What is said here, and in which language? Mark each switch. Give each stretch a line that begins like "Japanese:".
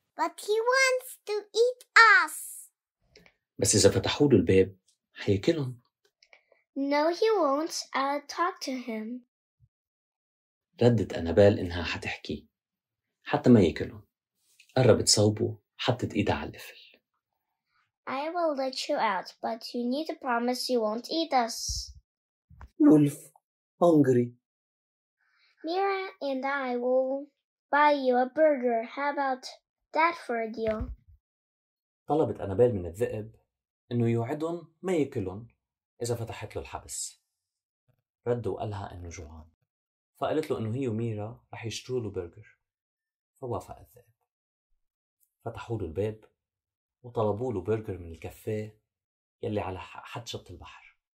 English: But he wants to eat us.
Arabic: بس إذا فتحوا له الباب حياكلهم.
English: No, he won't. I'll talk to him.
Arabic: ردت أنابيل إنها حتحكي حتى ما ياكلهم. قربت صوبه، حطت إيدها على القفل.
English: I will let you out, but you need to promise you won't eat us. Wolf, hungry. Mira and I will buy you a burger. How about that for a deal?
Arabic: طلبت أنابيل من الذئب إنه يوعدهم ما ياكلهم إذا فتحت له الحبس. رد وقالها إنه جوعان، فقالت له إنه هي وميرا رح يشتروا له برجر. فوافق الذئب. فتحوا له الباب وطلبوا له برجر من الكافيه يلي على حد شط البحر.